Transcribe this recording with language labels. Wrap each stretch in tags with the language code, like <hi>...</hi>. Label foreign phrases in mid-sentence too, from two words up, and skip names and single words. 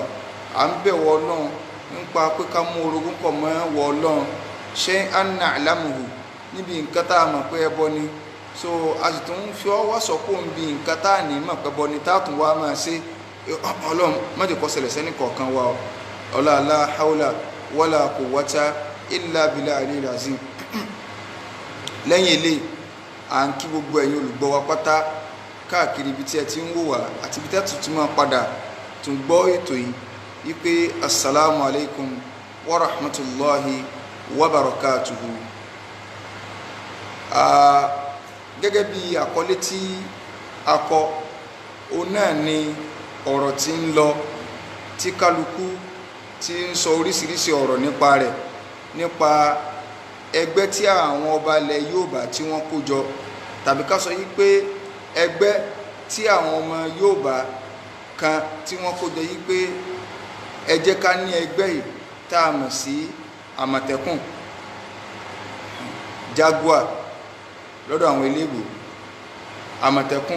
<yo>à ń bẹ̀ wọ ọlọ́run nípa pé ká mú orogún pọ̀ mọ́ wọ ọlọ́run</yo> <ar>شيئا نعلمه,</ar> <yo>níbi nǹkan tá a mọ̀ pé ẹbọ ni. so a sì tún fi ọwọ́ sọ́kò ń bi nǹkan tá a ní mọ̀ pé ẹbọ ni tá a tún wá máa ṣe. ọlọ́run má jẹ́ kó ṣẹlẹ̀ sẹ́ni kọ̀ọ̀kan wa ọlá</yo> <ar>لا حول ولا قوة إلا بالله العلي العظيم.</ar> <yo>lẹ́yìn eléyìí, à ń kí gbogbo ẹ̀yin olùgbọ́ wa pátá káàkiri ibi tí ẹ ti ń wò wá àti ibi tí ẹ tún máa padà tún gbọ́ ètò yìí wípé</yo> <ar>السلام عليكم ورحمة الله وبركاته.</ar> <yo>gẹ́gẹ́ bí àkọlé tí a kọ, òun náà ni ọ̀rọ̀ tí ń lọ tí kálukú ti ń sọ oríṣiríṣi ọ̀rọ̀ nípa rẹ̀, nípa ẹgbẹ́ tí àwọn ọba ilẹ̀ Yorùbá tí wọ́n kó jọ, tàbí ká sọ yí pé ẹgbẹ́ tí àwọn ọmọ Yorùbá kan tí wọ́n kó jọ yí pé ẹ jẹ́ ká ní ẹgbẹ́ yìí tá a mọ̀ sí Àmọ̀tẹ́kùn, Jaguar lọ́dọ̀ àwọn eléèbó, Àmọ̀tẹ́kùn.</yo>